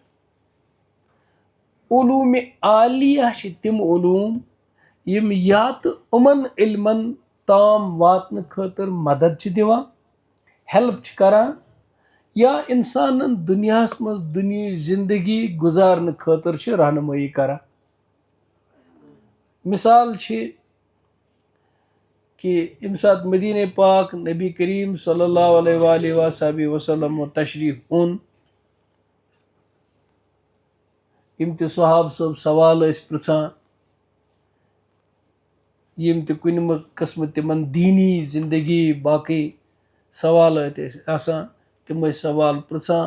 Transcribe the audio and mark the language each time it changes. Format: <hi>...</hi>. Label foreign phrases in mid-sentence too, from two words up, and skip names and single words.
<ks>علوٗمِ عالیہ چھِ تِم علوٗم یِم یا تہٕ یِمن علمن تام واتنہٕ خٲطرٕ مدد چھِ دِوان ہیلپ چھِ کران یا انسانن دُنیاہس منٛز دُنیہٕچ زندگی گُزارنہٕ خٲطرٕ چھِ رہنمٲیی کران. مثال چھِ کہ ییٚمہِ ساتہٕ مدیٖنہ پاک نبی کریم</ks> <ar>صلی اللہ علیہ وآلہ وصحبہ وسلم</ar> <ks>تشریف اوٚن یِم تہِ صحابہٕ صٲب سوال ٲسۍ پرژھان یِم تہِ کُنہِ قٕسمہٕ تِمن دیٖنی زندگی باقٕے سوالات ٲسۍ آسان تِم ٲسۍ سوال پرژھان.</ks>